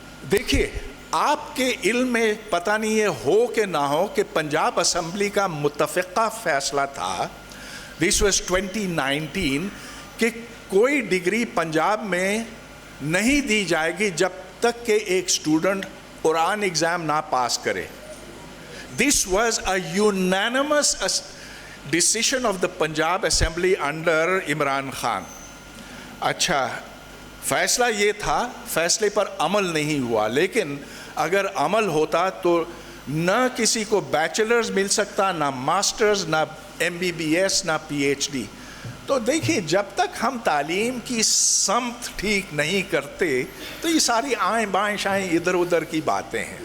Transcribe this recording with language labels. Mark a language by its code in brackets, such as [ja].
[ur] دیکھیے آپ کے علم میں پتہ نہیں یہ ہو کہ نہ ہو کہ پنجاب اسمبلی کا متفقہ فیصلہ تھا, [en] this was 2019, [ur] کہ کوئی ڈگری پنجاب میں نہیں دی جائے گی جب تک کہ ایک اسٹوڈنٹ قرآن ایگزام نہ پاس کرے. [en] This was a unanimous decision of the Punjab Assembly under Imran Khan. [ur] اچھا فیصلہ یہ تھا, فیصلے پر عمل نہیں ہوا, لیکن اگر عمل ہوتا تو نہ کسی کو بیچلرز مل سکتا, نہ ماسٹرز, نہ MBBS, نہ PhD. تو دیکھیے جب تک ہم تعلیم کی سمت ٹھیک نہیں کرتے تو یہ ساری آئیں بائیں شائیں ادھر ادھر کی باتیں ہیں.